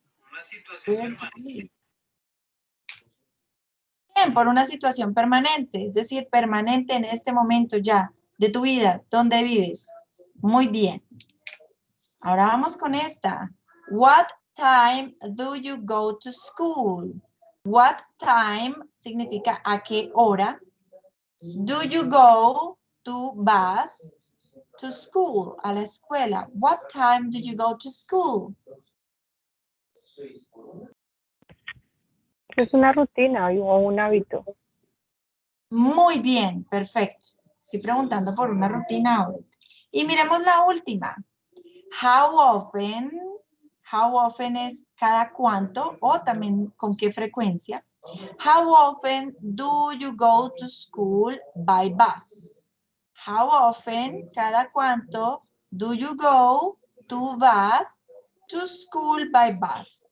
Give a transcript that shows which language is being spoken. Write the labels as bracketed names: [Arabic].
[Spanish] Una situación permanente. Bien, por una situación permanente, es decir, permanente en este momento ya de tu vida, ¿dónde vives? Muy bien. Ahora vamos con esta. [English] What time do you go to school? What time [Spanish] significa a qué hora. [English] Do you go to bus to school, [Spanish] a la escuela? [English] What time did you go to school? [Spanish] Es una rutina o un hábito. Muy bien, perfecto. Estoy preguntando por una rutina ahora. Y miremos la última. [English] How often [Spanish] es cada cuánto o también con qué frecuencia. [English] How often do you go to school by bus? How often, [Spanish] cada cuánto, [English] do you go to school by bus?